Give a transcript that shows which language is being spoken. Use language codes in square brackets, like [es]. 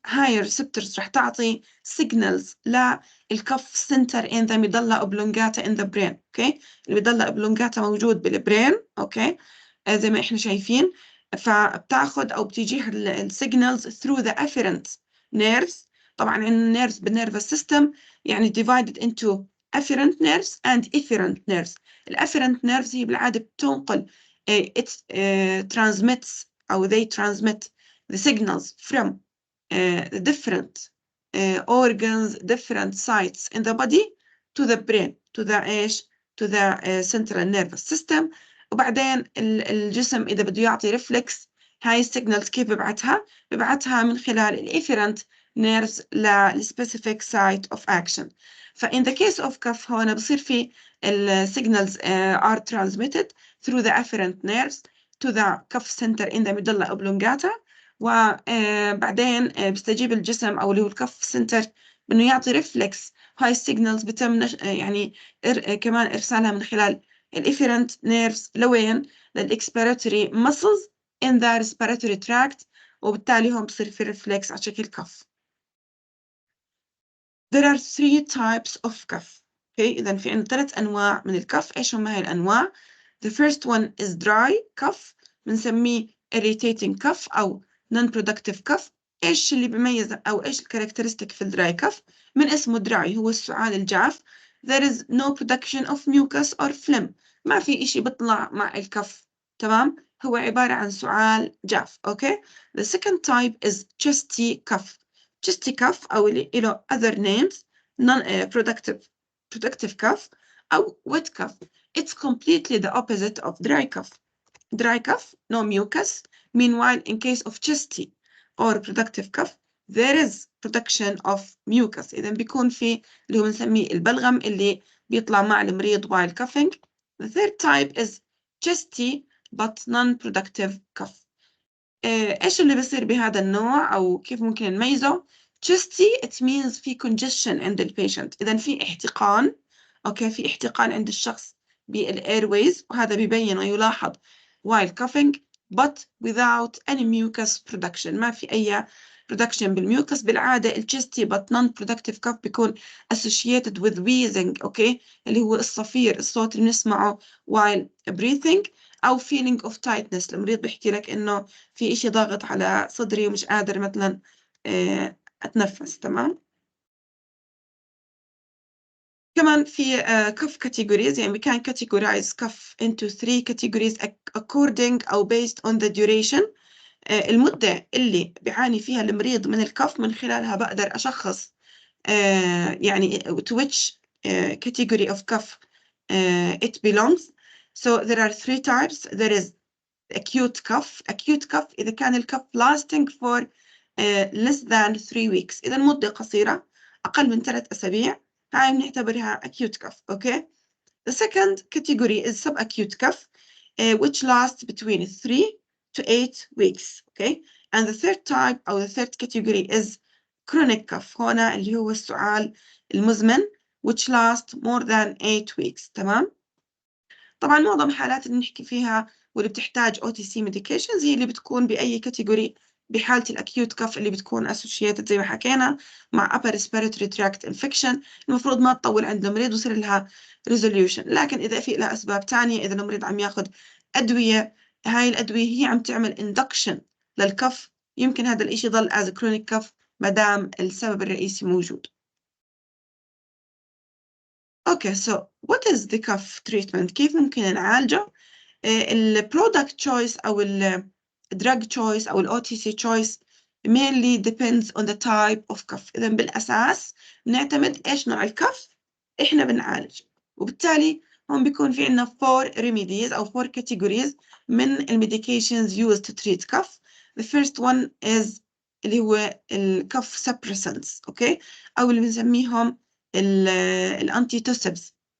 [en] هاي receptors [ar] رح تعطي [en] signals للكف center in the medulla oblongata in the brain. [ar] أوكي. الميدلا oblongata موجود بالبرين. أوكي. زي ما إحنا شايفين، فبتاخد أو بتيجيها السيجنالز [en] through the afferent nerves. طبعا النيرفز بالنيرفس سيستم يعني divided into afferent nerves and efferent nerves. الافferent nerves [ar] هي بالعادة بتنقل [en] it transmits أو they transmit the signals from the different organs different sites in the body to the brain to the central nervous system. [ar] وبعدين الجسم إذا بده يعطي ريفلكس هاي السيجنالز كيف ببعتها من خلال الافيرنت نيرفز [en] للسبيسيفيك site of action. فإن the case of cough [ar] هون بصير في [en] السيجنالز are transmitted through the afferent nerves to the cough center in the medulla oblongata. [ar] وبعدين بيستجيب الجسم أو اللي هو الكف سنتر بأنه يعطي ريفلكس. هاي السيجنالز بتم يعني كمان إرسالها من خلال الافيرنت نيرفز لوين؟ للإكسبيراتوري muscles [en] in the respiratory tract، [ar] وبالتالي هون بصير في ريفلكس على شكل كف. [en] There are 3 types of cough. Okay. [ar] إذا في عندنا 3 أنواع من الكف. إيش هم هاي الأنواع؟ [en] The first one is dry cough بنسميه irritating cough أو non-productive cough. [ar] إيش اللي بيميز أو إيش الكاركترستيك في الدراي كف؟ من اسمه dry هو السعال الجاف. [en] There is no production of mucus or phlegm. [ar] ما في إشي بيطلع مع الكف. تمام؟ هو عبارة عن سعال جاف. [en] Okay. The second type is chesty cough. chesty cough [ar] أو اللي له [en] other names non-productive cough أو wet cough. It's completely the opposite of dry cough. Dry cough, no mucus. Meanwhile, in case of chesty or productive cough, there is production of mucus. [ar] إذا بيكون في اللي هو بنسميه البلغم اللي بيطلع مع المريض [en] while coughing. The third type is chesty but non-productive cough. [ar] إيش اللي بيصير بهذا النوع أو كيف ممكن نميزه؟ [en] chesty it means [ar] في congestion عند البيشنت. إذا في احتقان. أوكي. في احتقان عند الشخص بالairways وهذا بيبين ويلاحظ [en] while coughing but without any mucus production. [ar] ما في أي production بالميوكس. [en] بالعادة chesty but non-productive cough بيكون associated with wheezing. [ar] أوكي. اللي هو الصفير الصوت اللي بنسمعه [en] while breathing [ar] أو [en] feeling of tightness. [ar] المريض بيحكي لك إنه في إشي ضاغط على صدري ومش قادر مثلا أتنفس. تمام. [en] كمان في cough categories. يعني we can categorize cough into 3 categories according أو based on the duration. [ar] المدة اللي بيعاني فيها المريض من الكف من خلالها بقدر أشخص يعني [en] to which category of cough it belongs. So there are 3 types. There is acute cough. acute cough [ar] إذا كان الكف [en] lasting for less than 3 weeks. [ar] إذا مدة قصيرة أقل من 3 أسابيع هاي بنعتبرها [en] acute cough. Okay. The second category is subacute cough which lasts between 3 to 8 weeks. Okay. And the third type أو the third category is chronic cough. [ar] هنا اللي هو السعال المزمن [en] which last more than 8 weeks. [ar] تمام. طبعا معظم الحالات اللي نحكي فيها واللي بتحتاج OTC medications هي اللي بتكون بأي كاتيجوري. بحالة الأكيوت كف اللي بتكون associated زي ما حكينا مع [en] upper respiratory tract infection [ar] المفروض ما تطول عند المريض ويصير لها resolution. لكن إذا في لها أسباب تانية، إذا المريض عم ياخد أدوية، هاي الأدوية هي عم تعمل induction للكف، يمكن هذا الإشي يضل [en] as chronic cough [ar] ما دام السبب الرئيسي موجود. [en] Okay, so what is the cough treatment؟ [ar] كيف ممكن نعالجه؟ [en] ال product choice أو ال drug choice أو ال OTC choice mainly depends on the type of cough. [ar] إذا بالأساس نعتمد إيش نوع الكف إحنا بنعالج، وبالتالي هون بيكون في عنا 4 remedies أو 4 categories من ال [en] medications used to treat cough. The first one is اللي هو ال cough suppressants، أوكي، أو [ar] اللي بنسميهم [en] ال antitussives.